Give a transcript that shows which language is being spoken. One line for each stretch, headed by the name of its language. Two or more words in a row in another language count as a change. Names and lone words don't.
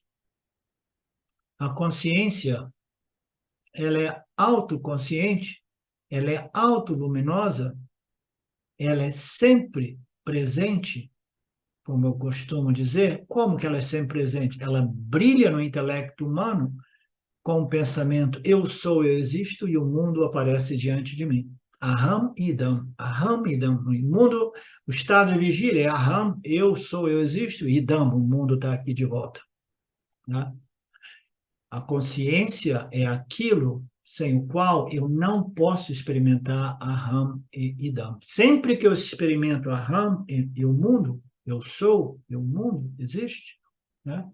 Portuguese: A consciência, ela é autoconsciente, ela é autoluminosa, ela é sempre presente, como eu costumo dizer. Como que ela é sempre presente? Ela brilha no intelecto humano com o pensamento eu sou, eu existo, e o mundo aparece diante de mim.
Sanskrit: Aham idam, aham idam.
Portuguese: O mundo, o estado de vigília é aham, eu sou, eu existo, idam, o mundo está aqui de volta, né? A consciência é aquilo sem o qual eu não posso experimentar aham e idam. Sempre que eu experimento aham e o mundo, eu sou, e o mundo existe, né?